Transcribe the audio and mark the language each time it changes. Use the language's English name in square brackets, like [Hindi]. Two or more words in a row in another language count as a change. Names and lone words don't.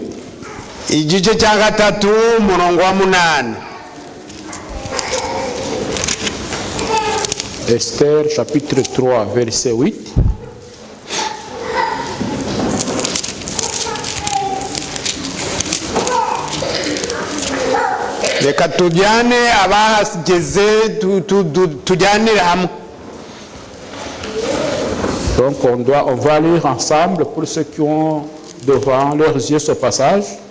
[Kinyarwanda] Igice cya 3 umurongo wa 8. [French] Esther chapitre 3 verset 8. [Kinyarwanda] Reka tujyane abahageze tujyanire hamwe. [French] Donc on va lire ensemble pour ceux qui ont devant leurs yeux ce passage.